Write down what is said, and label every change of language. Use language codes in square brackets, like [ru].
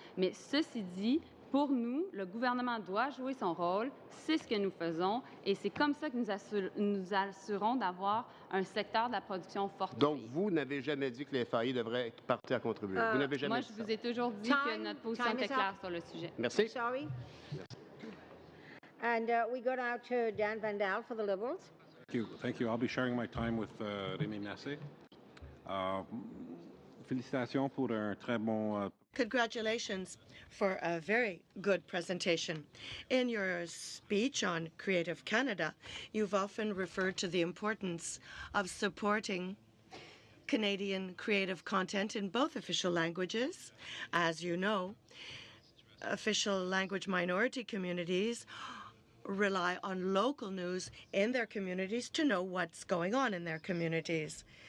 [fr] Mais ceci dit, pour nous, le gouvernement doit jouer son rôle. C'est ce que nous faisons et c'est comme ça que nous assurons d'avoir un secteur de la production fortifié. Donc, vous n'avez jamais dit que les FAI devraient être partis à contribuer. Vous n'avez jamais dit ça. Moi, je vous ai toujours dit que notre position était claire sur le sujet. Merci. [en] Sorry. And we go now to Dan Van Dal for the Liberals. Thank you. I'll be sharing my time with Rémi Nassé. [fr] Félicitations pour un très bon... [en] Congratulations for a very good presentation. In your speech on Creative Canada, you've often referred to the importance of supporting Canadian creative content in both official languages. As you know, official language minority communities rely on local news in their communities to know what's going on in their communities.